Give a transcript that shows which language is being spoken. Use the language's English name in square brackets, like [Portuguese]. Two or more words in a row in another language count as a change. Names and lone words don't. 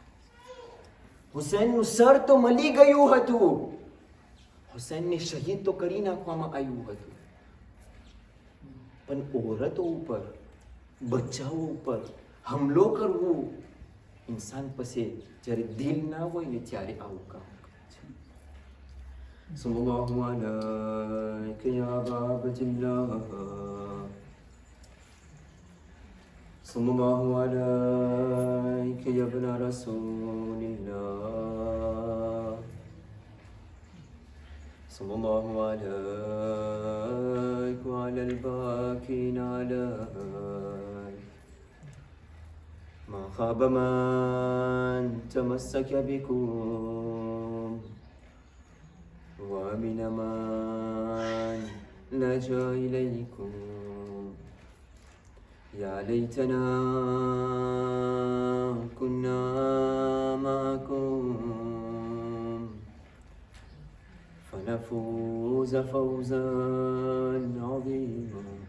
[Gujarati] હુસૈનનું સર તો મળી ગયું હતું, હુસૈનને શહીદ તો કરી નાખવામાં આવ્યું હતું, પણ ઓરતો ઉપર, બચ્ચાઓ ઉપર હમલો કરવું, ઇન્સાન પાસે જ્યારે દિલ ના હોય ને ત્યારે આવું કામ કરે છે. [Arabic] صلى الله عليه يا باب الله, صلى الله عليك يا ابن رسول الله صلى الله عليك وعلى الباكين عليك ما خاب من تمسك بكم ومن من لجا إليكم يا ليتنا كنا معكم فنفوز فوزا عظيما.